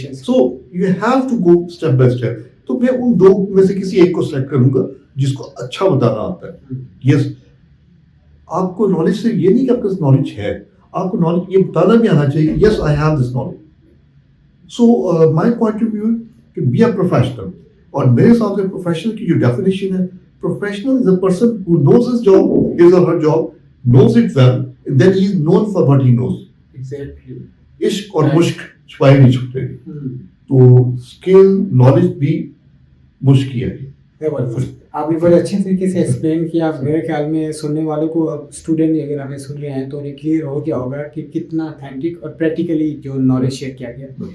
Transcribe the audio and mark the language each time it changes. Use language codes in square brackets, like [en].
[en] So you have to go step by step. [ur] تو میں ان 2 میں سے کسی ایک کو سلیکٹ کروں گا جس کو اچھا بتانا آتا ہے. یس, آپ کو نالج سے یہ نہیں کہ آپ کے پاس نالج ہے, آپ کو نالج یہ بتانا بھی آنا چاہیے. [en] Yes I have this knowledge. So my point of view کہ be a professional, [ur] اور میرے حساب سے پروفیشنل کی جو ڈیفینیشن ہے, [en] professional is a person who knows his job, his or her job, knows it well, and then he is known for what he knows. Exactly. [ur] عشق اور مشق چھپائے نہیں چھپتے. تو اسکل نالج بھی مشق ہی ہے. آپ نے بڑے اچھے طریقے سے ایکسپلین کیا. میرے خیال میں سننے والوں کو اب اسٹوڈنٹ اگر ہمیں سن رہے ہیں تو انہیں کلیئر ہو گیا ہوگا کہ کتنا اتھینٹک اور پریکٹیکلی جو نالج شیئر کیا گیا.